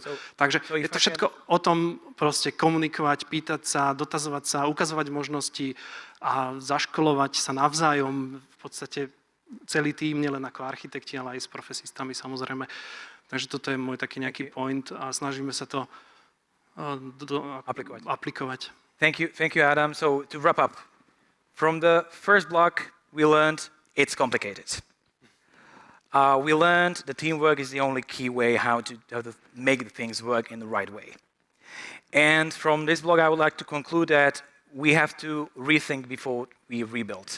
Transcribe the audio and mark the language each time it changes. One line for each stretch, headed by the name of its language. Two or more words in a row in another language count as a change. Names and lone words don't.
Slovak: Takže je to všetko o tom proste komunikovať, pýtať sa, dotazovať sa, ukazovať možnosti a zaškolovať sa navzájom. V podstate celý tým, nielen ako architekti, ale aj s profesistami samozrejme. Takže toto je môj taký nejaký point a snažíme sa to aplikovať.
English: Thank you, Adam. So to wrap up, from the first block, we learned it's complicated. We learned that teamwork is the only key way how to make the things work in the right way. And from this block, I would like to conclude that we have to rethink before we rebuild.